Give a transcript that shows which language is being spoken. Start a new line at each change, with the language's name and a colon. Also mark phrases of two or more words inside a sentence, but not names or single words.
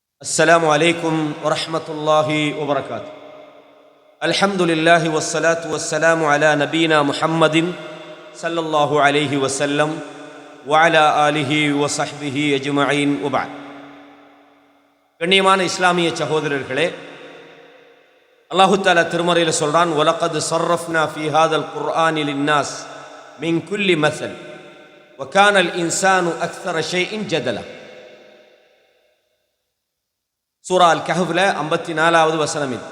Arabic: السلام عليكم ورحمة الله وبركاته. الحمد لله والصلاة والسلام على نبينا محمد صلى الله عليه وسلم وعلى آله وصحبه أجمعين وبعد.
Tamil: கண்ணியமான இஸ்லாமிய சகோதரர்களே, அல்லாஹு தஆலா திருமறையில் சொல்றான்,
Arabic: ولقد صرفنا في هذا القرآن للناس من كل مثل وكان الإنسان أكثر شيء جدلا.
Tamil: சூரா அல் கஹ்ஃப்ல 54வது வசனம் இது.